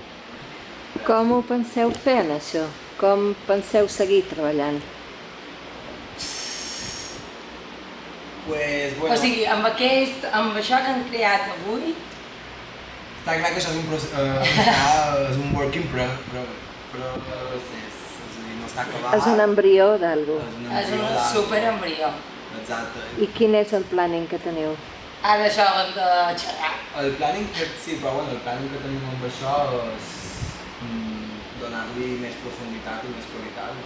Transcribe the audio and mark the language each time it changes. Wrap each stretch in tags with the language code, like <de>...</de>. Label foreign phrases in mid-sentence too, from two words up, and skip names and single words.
<ca>Com ho penseu fer, en això? Com penseu seguir treballant? Pues, O bueno, sigui, amb això que han creat avui, està clar que això és és un</ca> <en>work in progress,</en> <ca>és a dir, no està acabat. És un embrió d'algú. és un superembrió. Exacte. I quin és el planning que teniu? Ara això ho hem de xerrar. El planning sí, però bueno, el planning que tenim amb això és donar-li més profunditat i més qualitat, no?</ca>